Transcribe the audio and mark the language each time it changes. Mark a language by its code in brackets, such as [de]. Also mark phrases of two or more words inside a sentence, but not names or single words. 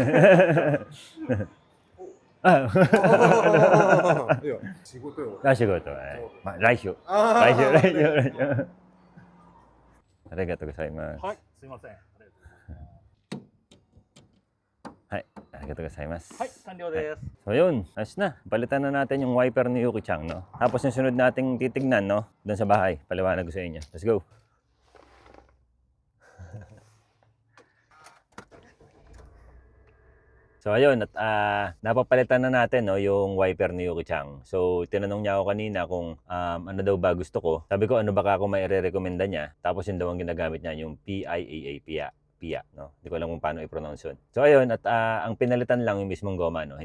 [ja] あ、いや、仕事よ。仕事はね。まあ、来週。来週。ありがとうございます。はい。すいません。はい、ありがとうございます。はい、完了です。 [tl] So yun, ayos na. Palitan na natin yung wiper ni Yuki-chan, no? Tapos yung sunod nating titignan, no? Doon sa bahay. Paliwanag ko sa inyo. [en] Let's go. [tl] So ayun, at napapalitan na natin, no, yung wiper ni Yuki-chan. So tinanong niya ako kanina kung ano daw ba gusto ko. Sabi ko ano baka ako mai-rekomenda niya. Tapos yun daw ang ginagamit niya, yung PIAA, PIA, no? Hindi ko alam kung paano i-pronounce yun. So ayun, at ang pinalitan lang yung mismong goma, no?